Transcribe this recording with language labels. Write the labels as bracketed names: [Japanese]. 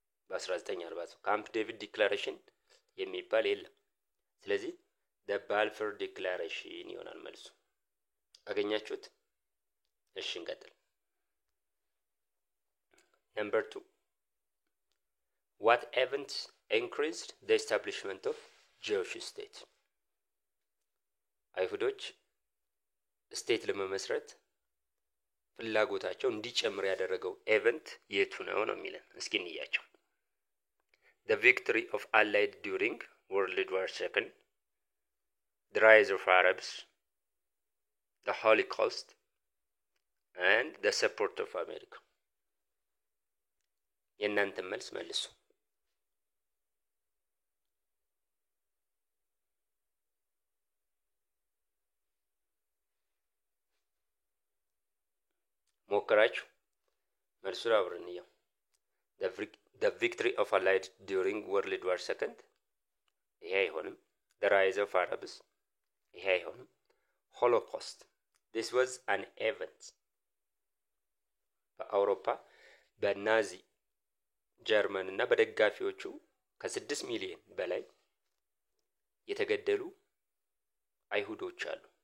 [Amharic] በ1940። ካምፕ ዴቪድ ዲክላሬሽን የሚባል የለም። ስለዚህ the Balfour Declaration ይሆናል መልሱ። አገኛችሁት? እሺ እንቀጥል። [English] Number 2. What events increased the establishment of Jewish state? [Amharic] አይሁዶች ስቴት ለመመስረት ፍላጎታቸው እንዲጨምር ያደረገው ኤቨንት የቱ ነው ነው የሚለን። እስኪ እንያቸው። [English] The victory of Allied during World War II, the rise of Arabs, the Holocaust, and the support of America. [Amharic] የእናንተ መልስ መልሱ። ሞከራችሁ? መልሱን አብረን እንየው። [English] The victory of Allied during World War II [Amharic] ይሄ አይሆንም። [English] The rise of Arabs ይሄ አይሆንም። Holocaust, this was an event. [Amharic] በአውሮፓ በናዚ ጀርመን እና በደጋፊዎቹ ከ6 ሚሊዮን በላይ የተገደሉ አይሁዶች አሉ።